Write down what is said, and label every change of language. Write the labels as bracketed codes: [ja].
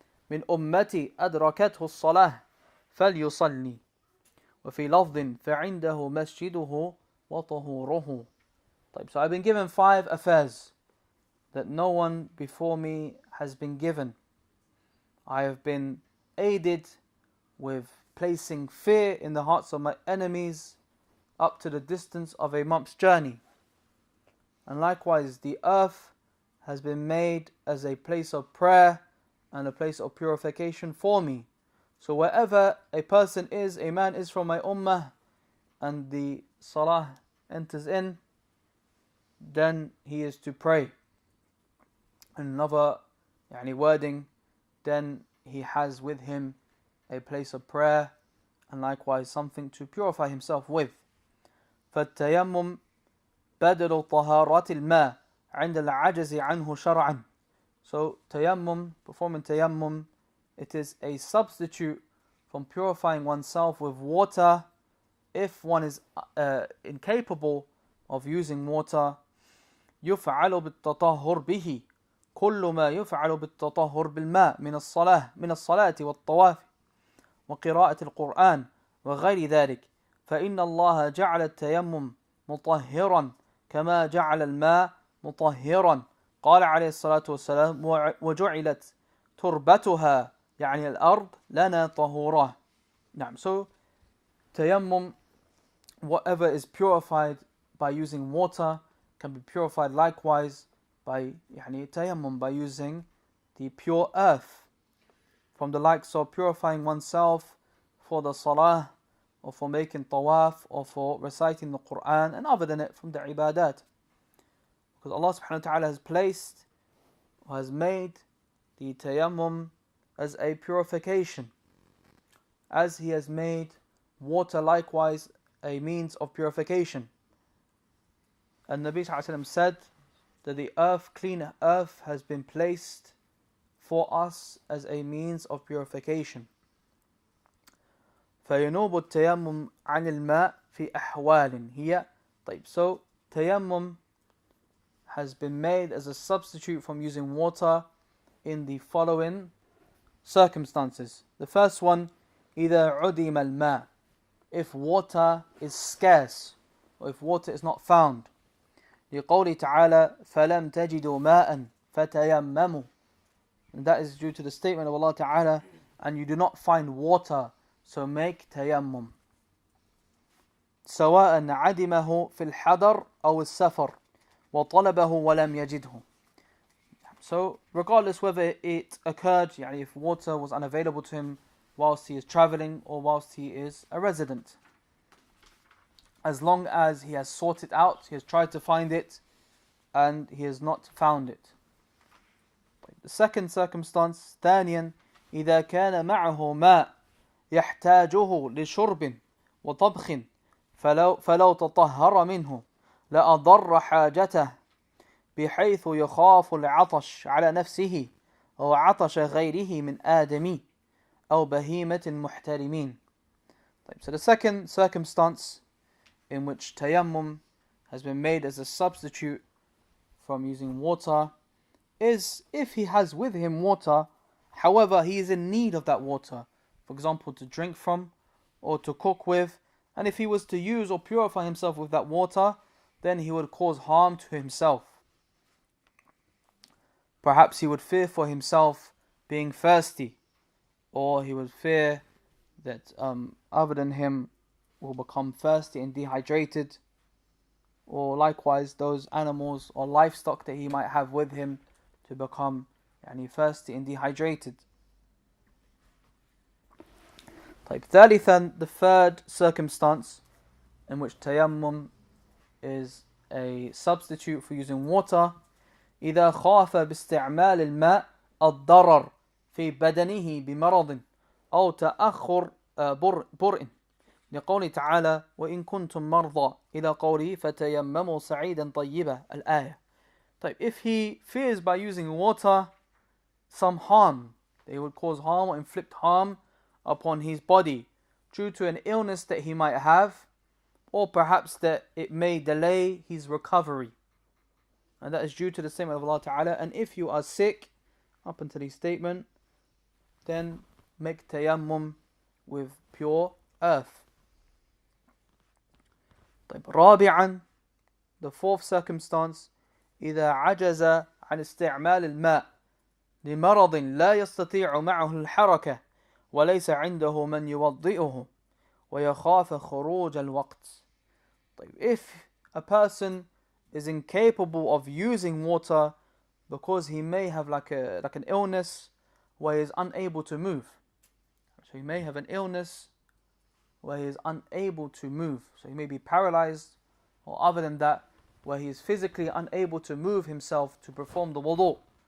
[ar] من أمتي أدركته الصلاة فليصلي وفي لفظ فعنده مسجده وطهوره. [en] So I've been given 5 affairs that no one before me has been given. I have been aided with placing fear in the hearts of my enemies up to the distance of a month's journey. And likewise, the earth has been made as a place of prayer and a place of purification for me. So wherever a person is, a man is from my ummah, and the salah enters in, then he is to pray. Another wording, then he has with him a place of prayer and likewise something to purify himself with. [ar] فالتيمم بدل طهارة الماء عند العجز عنه شرعا. [en] So tayammum, performing tayammum, it is a substitute from purifying oneself with water if one is incapable of using water. [ar] يفعل بالتطهر به كل ما يفعل بالتطهر بالماء من الصلاة والطواف وقراءة القرآن وغير ذلك فإن الله جعل التيمم مطهرا كما جعل الماء مطهرا قال عليه الصلاة والسلام وجعلت تربتها يعني الأرض لنا طهورا. [en] So tayammum, whatever is purified by using water can be purified likewise by tayammum, by using the pure earth, from the likes of purifying oneself for the salah or for making tawaf or for reciting the Quran and other than it from the ibadat. Because Allah subhanahu wa ta'ala has placed or has made the tayammum as a purification, as He has made water likewise a means of purification. And Nabi sallallahu alayhi wa sallam said that the earth, clean earth, has been placed for us as a means of purification. [ar] فينوب التيمم عن الماء في أحوال هي. [en] So tayammum has been made as a substitute from using water in the following circumstances. The first one, [ar] إذا عدم الماء, [en] if water is scarce or if water is not found. [ar] لقوله تعالى فلم تجدوا ماء فتيمموا, [en] and that is due to the statement of Allah Ta'ala, and you do not find water, so make tayammum. [ar] سواء عدمه في الحضر أو السفر وطلبه ولم يجده. [en] So regardless whether it occurred, if water was unavailable to him whilst he is traveling or whilst he is a resident, as long as he has sought it out, he has tried to find it and he has not found it. The second circumstance, [ar] ثانيا إذا كان معه ماء يحتاجه لشرب وطبخ فلو تطهر منه لأضر حاجته بحيث يخاف العطش على نفسه أو عطش غيره من آدمي أو بهيمة محترمين. [en] So the second circumstance in which tayammum has been made as a substitute from using water is if he has with him water, however he is in need of that water, for example to drink from or to cook with, and if he was to use or purify himself with that water, then he would cause harm to himself. Perhaps he would fear for himself being thirsty, or he would fear that other than him will become thirsty and dehydrated, or likewise those animals or livestock that he might have with him to become thirsty and dehydrated. [ar] ثالثا, [en] the third circumstance in which tayammum is a substitute for using water, [ar] إذا خاف باستعمال الماء الضرر في بدنه بمرض أو تأخر برء لقوله تعالى وإن كنتم مرضى إلى قوله فتيمموا صعيدا طيبا الآية. [en] If he fears by using water some harm, they would cause harm or inflict harm upon his body due to an illness that he might have, or perhaps that it may delay his recovery, and that is due to the statement of Allah Ta'ala, and if you are sick, up until his statement, then make tayammum with pure earth. [ar] رابعا, [en] the fourth circumstance, [ar] إذا عجز عن استعمال الماء لمرض لا يستطيع معه الحركة وليس عنده من يوضئه ويخاف خروج الوقت. [en] If a person is incapable of using water because he may have like an illness where he is unable to move. So he may have an illness where he is unable to move. So he may be paralyzed, or other than that, where he is physically unable to move himself to perform the wudu.